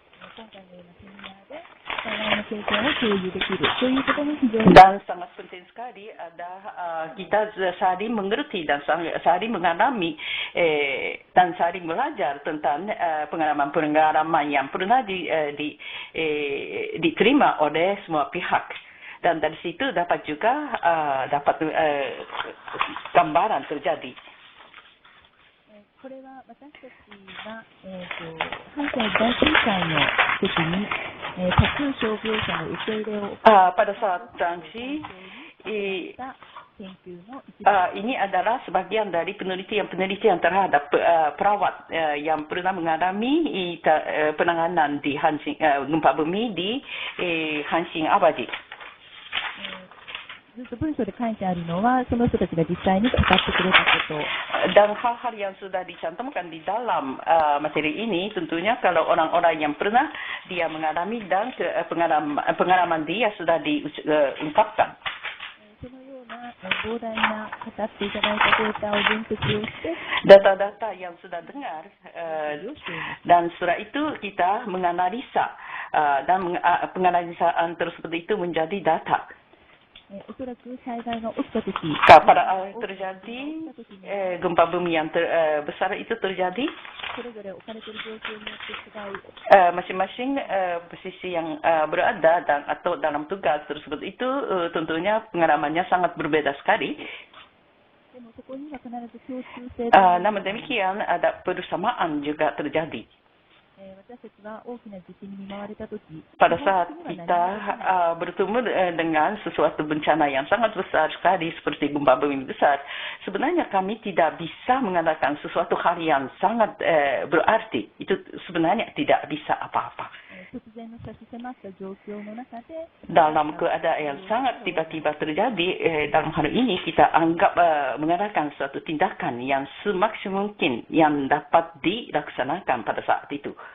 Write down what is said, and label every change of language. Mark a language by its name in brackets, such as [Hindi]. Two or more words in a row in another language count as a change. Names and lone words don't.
[Indonesian] Dan sangat penting sekali ada kita saling mengerti dan saling mengalami dan saling belajar tentang pengalaman-pengalaman yang pernah diterima oleh semua pihak. Dan dari situ dapat juga dapat gambaran terjadi. [Japanese] これは私たちが、関西大震災の時に、多数傷病者の受け入れを [Indonesian] pada saat sanksi ini adalah sebagian dari penelitian terhadap perawat yang pernah mengalami penanganan di gempa bumi di Hanshin Awaji. [Japanese] ずっと文章で書いてあるのは、その人たちが実際に語ってくれたこと。 [Indonesian] Dan hal-hal yang sudah dicantumkan di dalam materi ini, tentunya kalau orang-orang yang pernah dia mengalami dan pengalaman dia sudah diungkapkan. [Japanese] そのような膨大な語っていただいたデータを分析をして、 [Indonesian] data-data yang sudah dengar dan setelah itu kita menganalisa dan penganalisaan tersebut itu menjadi data. [Japanese] おそらく災害が起きたとき、 [Indonesian] pada terjadi gempa bumi yang besar itu terjadi, [Japanese] それぞれ置かれている状況によって違う。 [Indonesian] masing-masing posisi yang berada dan atau dalam tugas tersebut itu tentunya pengalamannya sangat berbeda sekali. [Japanese] でもそこには必ず共通性。 [Indonesian] namun demikian ada persamaan juga terjadi. [Japanese] 私たちは大きな地震に見舞われたとき、 [Indonesian] pada saat kita bertemu dengan sesuatu bencana yang sangat besar sekali seperti gempa bumi besar, sebenarnya kami tidak bisa mengatakan sesuatu hal yang sangat berarti. Itu sebenarnya tidak bisa apa-apa. Dalam keadaan yang sangat tiba-tiba terjadi, dalam hal ini kita anggap mengadakan suatu tindakan yang semaksimum mungkin yang dapat dilaksanakan pada saat itu.